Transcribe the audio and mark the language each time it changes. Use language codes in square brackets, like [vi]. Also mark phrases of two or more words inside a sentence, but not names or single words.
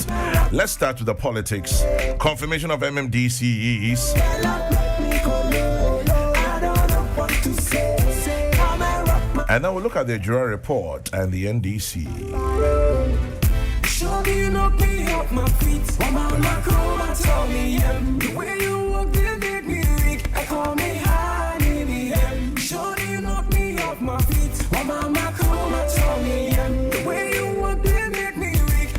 [en] Let's start with the politics. Confirmation of MMDCs. And now we'll look at the jury report and the NDC. mama come and tell me, the way you walk, they make me weak. I call me honey, me, sure you knock me off my feet. My mama come and tell me, the way you walk, they make me weak.